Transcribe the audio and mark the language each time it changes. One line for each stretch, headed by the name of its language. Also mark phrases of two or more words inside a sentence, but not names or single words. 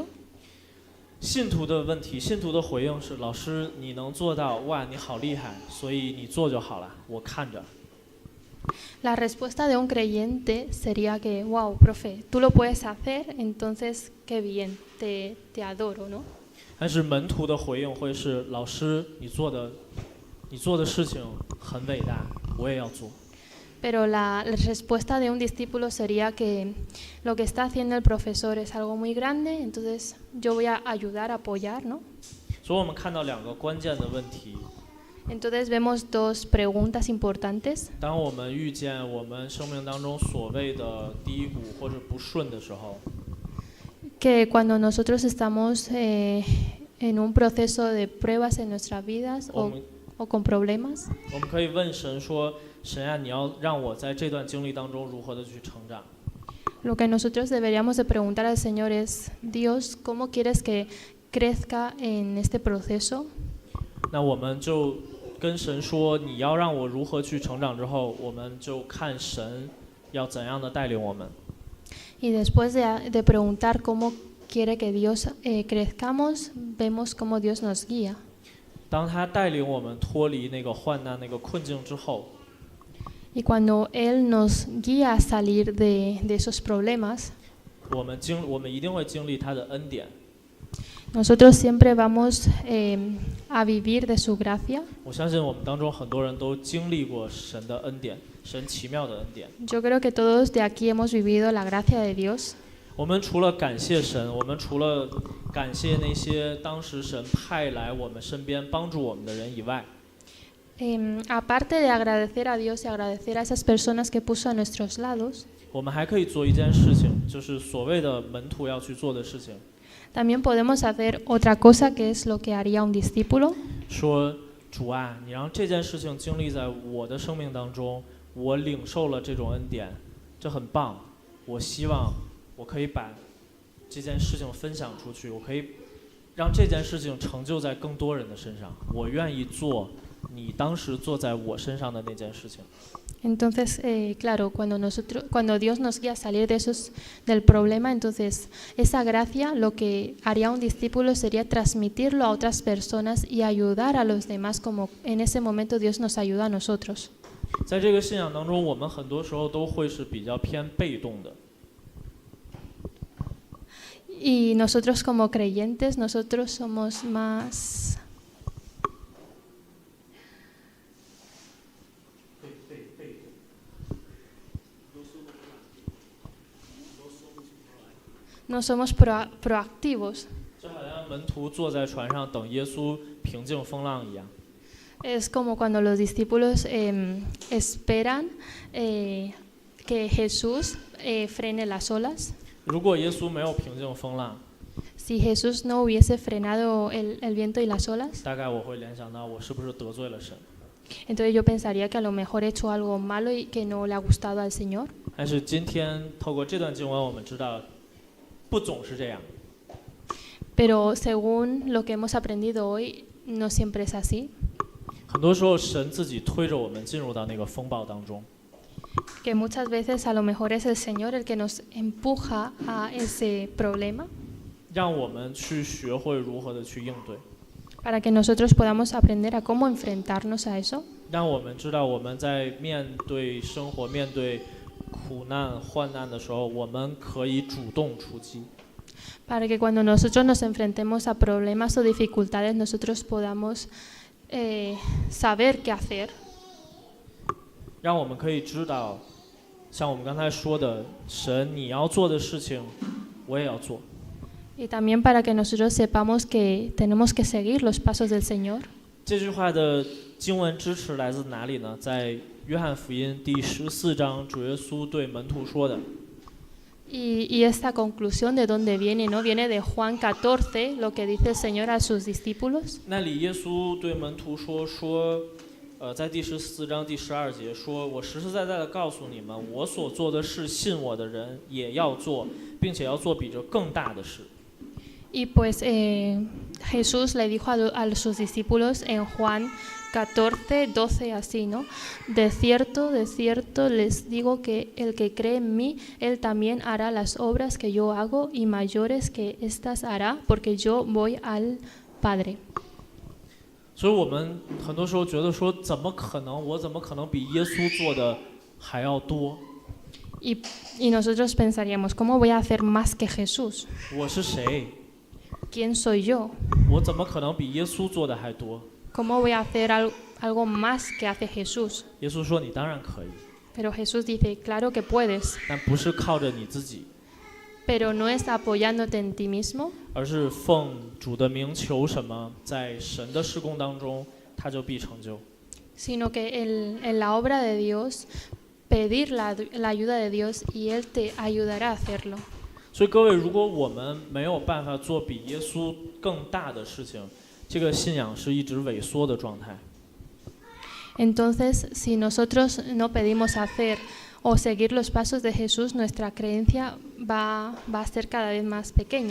Chinese: 信徒的问题，信徒的回应是：老师，你能做到，哇，你好厉害，所以你做就好了，我看着。
Spanish: La respuesta de un creyente sería que, wow, profe, tú lo puedes hacer, entonces qué bien, te adoro, ¿no?
Chinese: 但是门徒的回应会是：老师，你做的事情很伟大，我也要做。
Spanish: Pero la respuesta de un discípulo sería que lo que está haciendo el profesor es algo muy grande, entonces yo voy a ayudar, a apoyar, ¿no?
Chinese: 所以我们看到两个关键的问题。
Spanish: Entonces vemos dos preguntas importantes.
Chinese: 当我们遇见我们生命当中所谓的低谷或者不顺的时候，
Spanish: Que cuando nosotros estamos en un proceso de pruebas en nuestras vidas o con problemas,
Chinese: 我们可以问神说：神啊，你要让我在这段经历当中如何的去成长？
Spanish: lo que nosotros deberíamos de preguntar al Señor es, Dios, ¿cómo quieres que crezca en este proceso?
Chinese: 那我们就跟神说：你要让我如何去成长之后，我们就看神要怎样的带领我们。
Spanish: Y después de preguntar cómo quiere que Dios crezcamos, vemos cómo Dios nos guía.
Chinese: 当他带领我们脱离那个患难、那个困境之后，
Spanish: Y cuando Él nos guía a salir de esos problemas,
Chinese: 我们一定会经历他的恩典。
Spanish: Nosotros siempre vamos a vivir de su gracia.
Chinese: 我相信我们当中很多人都经历过神的恩典，神奇妙的恩典。
Spanish: Yo creo que todos de aquí hemos vivido la gracia de Dios.
Chinese: 我们除了感谢神，我们除了感谢那些当时神派来我们身边帮助我们的人以外，
Spanish: Aparte de agradecer a Dios y agradecer a esas personas que puso a nuestros lados,
Chinese: 我们还可以做一件事情，就是所谓的门徒要去做的事情。
Spanish: también podemos hacer otra cosa que es lo que haría un discípulo.
Chinese: 说主啊，你让这件事情经历在我的生命当中，我领受了这种恩典，这很棒。我希望我可以把这件事情分享出去，我可以让这件事情成就在更多人的身上。我愿意做你当时做在我身上的那件事情。
Spanish: Entonces, claro, cuando Dios nos guía a salir del problema, entonces esa gracia, lo que haría un discípulo sería transmitirlo a otras personas y ayudar a los demás, como en ese momento Dios nos ayuda a nosotros.
Chinese: 在这个信仰当中，我们很多时候都会是比较偏被动的。
Spanish: Y nosotros como creyentes, nosotros somos más... No somos proactivos.
Chinese: 就好像门徒坐在船上等耶稣平静风浪一样。
Spanish: Es como cuando los discípulos esperan que Jesús frene las olas.
Chinese: 如果耶稣没有平静风浪，
Spanish: Si Jesús no hubiese frenado el viento y las olas,
Chinese: 大概我会联想到我是不是得罪了神。
Spanish: entonces yo pensaría que a lo mejor he hecho algo malo y que no le ha gustado al Señor.
Chinese: 但是今天透过这段经文，我们知道，不总是这样。
Spanish: Pero según lo que hemos aprendido hoy, no siempre es así.
Chinese: 很多时候，神自己推着我们进入到那个风暴当中。
Spanish: Que muchas veces a lo mejor es el Señor el que nos empuja a ese problema
Chinese: 让我们去学会如何的去应对，
Spanish: para que nosotros podamos aprender a cómo enfrentarnos a eso.
Chinese: 让我们知道我们在面对生活、面对苦难、患难的时候，我们可以主动出击。
Spanish: Para que cuando nosotros nos enfrentemos a problemas o dificultades, nosotros podamos saber qué hacer.
Chinese: 让我们可以知道，像我们刚才说的，神你要做的事情，我也要做。
Spanish: Y también para que nosotros sepamos que tenemos que seguir los pasos del Señor.
Chinese: 这句话的经文支持来自哪里呢？在约翰福音第14章，主耶稣对门徒说的。
Spanish: Y esta conclusión de dónde viene, ¿no? Viene de Juan 14, lo que dice el Señor a sus discípulos.
Chinese: 那里耶稣对门徒说，在第14章第12节说：“我实实在在的告诉你们，我所做的事，信我的人也要做，并且要做比这更大的事。”
Spanish: Y pues Jesús le dijo a sus discípulos en Juan 14, 12 así, ¿no? De cierto les digo que el que cree en mí, él también hará las obras que yo hago y mayores que estas hará, porque yo voy al Padre.
Chinese: 所以我们很多时候觉得说，怎么可能？我怎么可能比耶稣做的还要多？
Spanish: Y nosotros pensaríamos, ¿cómo voy a hacer más que Jesús?
Chinese: 我是谁？
Spanish: ¿Quién soy yo?
Chinese: 我怎么可能比耶稣做的还多？
Spanish: ¿Cómo voy a hacer algo más que hace Jesús?
Chinese: 耶稣说：“你当然可以，
Spanish: Pero Jesús dice, claro que puedes,
Chinese: 但不是靠着你自己，
Spanish: pero no es apoyándote en ti mismo,
Chinese: 而是奉主的名求什么，在神的事工当中，他就必成就。”
Spanish: sino que en la obra de Dios, pedir la ayuda de Dios y Él te ayudará a hacerlo.
Chinese: 所以各位，如果我们没有办法做比耶稣更大的事情，这个信仰是一直萎缩的状态。
Spanish: Entonces, si nosotros no pedimos hacer o seguir los pasos de Jesús, nuestra creencia va a ser cada vez más pequeña.